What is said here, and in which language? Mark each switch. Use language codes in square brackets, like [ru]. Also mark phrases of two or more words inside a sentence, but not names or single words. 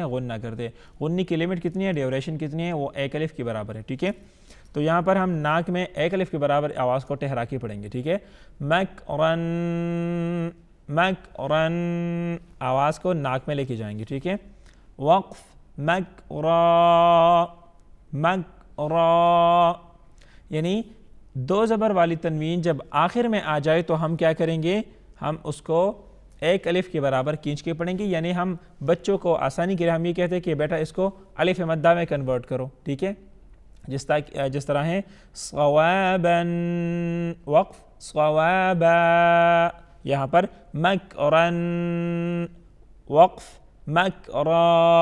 [ur] غنہ کرتے ہیں. غنی کی لمٹ کتنی ہے؟ ڈیوریشن کتنی ہے؟ وہ ایک الف کے برابر ہے، ٹھیک ہے. تو یہاں پر ہم ناک میں ایک الف کے برابر آواز کو ٹھہرا کے پڑھیں گے، ٹھیک ہے. مگ اورن مگ اورن. آواز کو ناک میں لے کے جائیں گے، ٹھیک ہے. وقف مگ را مگ را. یعنی دو زبر والی تنوین جب آخر میں آ جائے تو ہم کیا کریں گے؟ ہم اس کو ایک الف کے برابر کھینچ کے پڑھیں گے. یعنی ہم بچوں کو آسانی کے لیے ہم یہ کہتے ہیں کہ بیٹا اس کو الف مدہ میں کنورٹ کرو، ٹھیک ہے. جس طرح ہے صوابا. وقف صوابا. یہاں پر مگ اورن وقف مگ را.